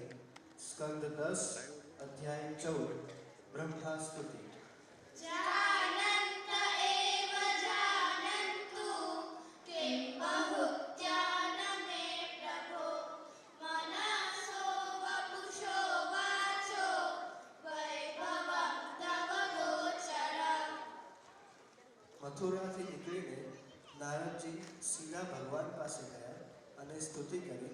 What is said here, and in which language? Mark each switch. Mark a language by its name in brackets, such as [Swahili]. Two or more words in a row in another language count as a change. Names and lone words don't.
[Gujarati] સ્કંદ 10 અધ્યાય 14 બ્રહ્મા સ્તુતિ. [Sanskrit] जानन्त एव जानन्तु किं बहुज्ञानमे प्रभो मनसो वपुषो वाचो वैभवं तव गोचरम्. [Gujarati] મથુરાથી નીકળીને નારદજી સીધા ભગવાન પાસે ગયા અને સ્તુતિ કરી.